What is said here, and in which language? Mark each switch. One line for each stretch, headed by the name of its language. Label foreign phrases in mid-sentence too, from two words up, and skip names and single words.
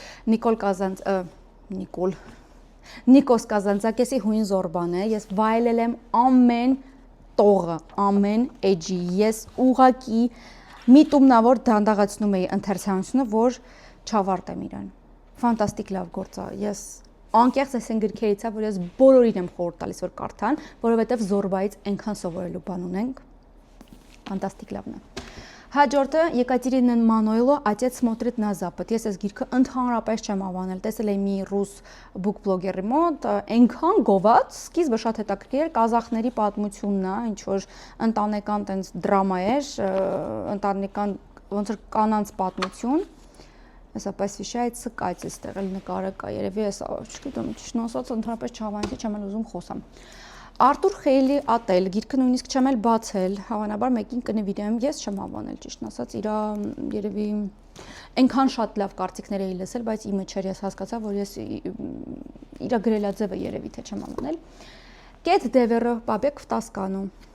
Armenian: Նիկոս Կազանցակեսի Հույն Զորբան է։ Ես վայելել եմ ամեն տողը, ամեն էջի։ Ես ուղակի միտումնավոր դանդաղացնում էի ընթերցանությունը, որ չավարտեմ իրան։ Ֆանտաստիկ լավ գործ է։ Ես անկեղծ այսեն գրքերից է, որ ես բոլորին եմ խորհուրդ տալիս, որ կարդան, որովհետև Զորբայից այնքան սովորելու բան ունենք։ Ֆանտաստիկ լավն է։ Հաջորդը Եկատերինա Մանոյլո «Отец смотрит на запад»։ Ես այս գիրքը ընդհանրապես չեմ հավանել, տեսել եմ մի ռուս
English: book blogger-
Armenian: ի մոտ, այնքան գոված, սկիզբը շատ հետաքրքիր էր, կազախների պատմությունն է, ինչ որ ընտանեկան տենց դրամա էր, ընտանեկան ոնց որ կանանց պատմություն։ Հեսա посвящается Կատě, այստեղ էլ նկարը կա, երևի ես, չգիտեմ, ճիշտ ասած, ընդհանրապես չհավանեցի, չեմ էլ ուզում խոսամ։ Արտուր Խեյլի «Ատել» գիրքը նույնիսկ չեմ էլ բացել, հավանաբար մեկին կնվիրեմ, ես չեմ հավանել, ճիշտ ասած, իրա երևի այնքան շատ լավ կարծիքներ էի լսել, բայց իմը չէր, ես հասկացա, որ ես իրա գրելաձևը երևի թե չեմ հավանել։ Կետ Դևերը Պաբեկ Վտասկանու,